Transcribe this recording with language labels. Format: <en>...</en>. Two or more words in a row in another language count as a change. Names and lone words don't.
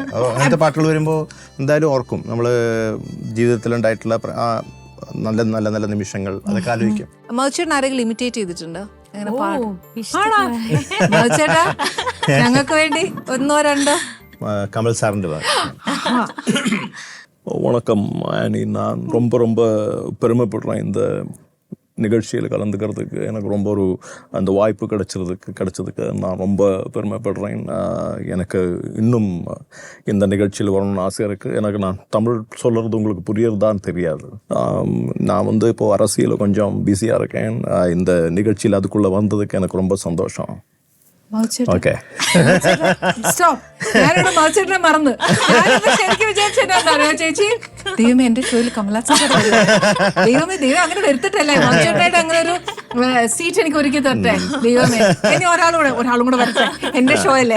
<ml>അങ്ങനത്തെ പാട്ടുകൾ വരുമ്പോ എന്തായാലും ഓർക്കും നമ്മള് ജീവിതത്തിലുണ്ടായിട്ടുള്ള നല്ല നല്ല നല്ല നിമിഷങ്ങൾ, അതൊക്കെ ആലോചിക്കും. മധുചേട്ടൻ ആരെങ്കിലും ഇമിറ്റേറ്റ് ചെയ്തിട്ടുണ്ടോ? മധുചേട്ടാ ഞങ്ങൾക്ക് വേണ്ടി ഒന്നോ രണ്ടോ?</ml> <ta>കമൽ സാറിന്റെ வணக்கம் ஆனி, நான் ரொம்ப பெருமைப்படுறேன் இந்த நிகழ்ச்சியில் கலந்துக்கிறதுக்கு. எனக்கு ரொம்ப அந்த வாய்ப்பு கிடைச்சதுக்கு நான் ரொம்ப பெருமைப்படுறேன். எனக்கு இன்னும் இந்த நிகழ்ச்சியில் வரணும்னு ஆசையாக இருக்குது. எனக்கு நான் தமிழ் சொல்கிறது உங்களுக்கு புரியறதான்னு தெரியாது. நான் இப்போது அரசியலில் கொஞ்சம் பிஸியாக இருக்கேன். இந்த நிகழ்ச்சியில் அதுக்குள்ளே வந்ததுக்கு எனக்கு ரொம்ப சந்தோஷம்.</ta> <ml>ഓക്കെ ഞാനിവിടെ മധുചേട്ടനെ മറന്ന് ശരിക്കും വിചാരിച്ചെന്താ ചേച്ചി, ദൈവമേ എന്റെ ഷോയിൽ കമലാസൻ ദൈവമേ അങ്ങനെ വരുത്തിട്ടല്ലേ മധുചേട്ടനായിട്ട് അങ്ങനെ ഒരു സീറ്റ് എനിക്ക് ഒരുക്കി തരട്ടെ ദൈവമേ. ഇനി ഒരാളും കൂടെ വരട്ടെ എന്റെ ഷോ അല്ലേ.</ml>